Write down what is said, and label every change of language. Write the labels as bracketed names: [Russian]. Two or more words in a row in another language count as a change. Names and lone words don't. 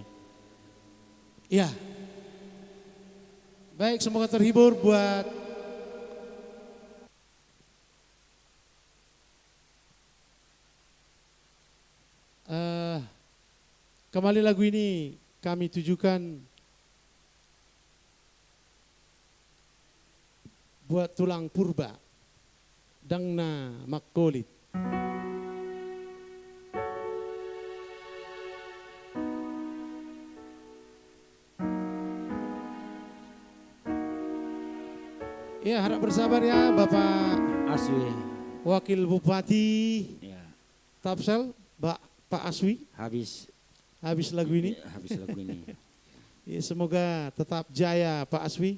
[Indonesian] Ya. Baik, semoga terhibur buat kembali lagu ini kami tujukan buat tulang purba [Batak Toba] dangna makolit. [Indonesian] Ya, harap bersabar ya Bapak Aswi. Wakil Bupati Ya, Tapsel, Pak Aswi, habis lagu ini. habis lagu ini. Ya, semoga tetap jaya Pak Aswi.